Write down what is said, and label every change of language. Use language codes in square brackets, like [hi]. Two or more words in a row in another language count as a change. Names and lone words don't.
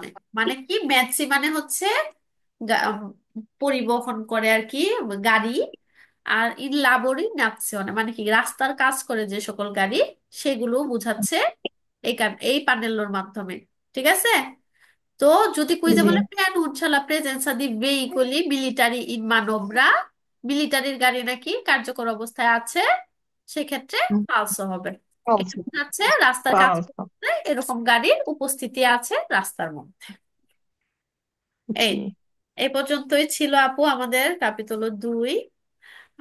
[bn] মানে কি, মেজসি মানে হচ্ছে উম, পরিবহন করে আর কি, গাড়ি। আর [it] in lavori [bn] নাzione মানে কি রাস্তার কাজ করে যে সকল গাড়ি, সেগুলো বোঝাচ্ছে এই পানেলোর মাধ্যমে। ঠিক আছে, তো যদি কুইজে জি। বলে [it] preannuncia la presenza di veicoli militari in manovra, [bn] মিলিটারির গাড়ি নাকি কার্যকর অবস্থায় আছে, সেক্ষেত্রে ফালসো হবে। এটা ফালসো। হচ্ছে রাস্তার কাজ ফালসো। করতে এরকম গাড়ির উপস্থিতি আছে রাস্তার মধ্যে। এই জি। এই পর্যন্তই ছিল আপু আমাদের ক্যাপিটোল 2।